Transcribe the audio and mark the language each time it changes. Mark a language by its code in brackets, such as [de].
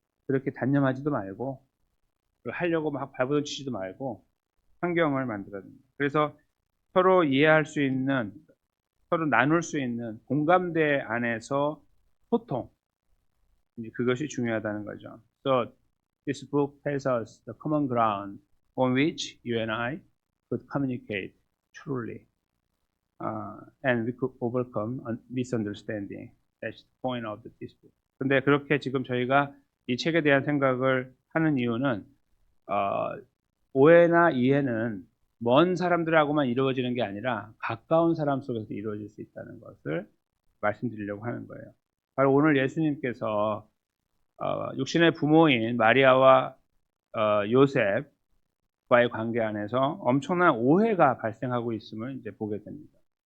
[ko] 그렇게 단념하지도 말고 하려고 막 발버둥치지도 말고 환경을 만들어야 됩니다. 그래서 서로 이해할 수 있는, 서로 나눌 수 있는 공감대 안에서 소통, 그것이 중요하다는 거죠. [en] So this book tells us the common ground on which you and I could communicate truly, and we could overcome a misunderstanding. That's the point of this book. [ko] 근데 그렇게 지금 저희가 이 책에 대한 생각을 하는 이유는, 오해나 이해는 먼 사람들하고만 이루어지는 게 아니라 가까운 사람 속에서 이루어질 수 있다는 것을 말씀드리려고 하는 거예요. 바로 오늘 예수님께서 육신의 부모인 마리아와 요셉과의 관계 안에서 엄청난 오해가 발생하고 있음을 이제 보게 됩니다.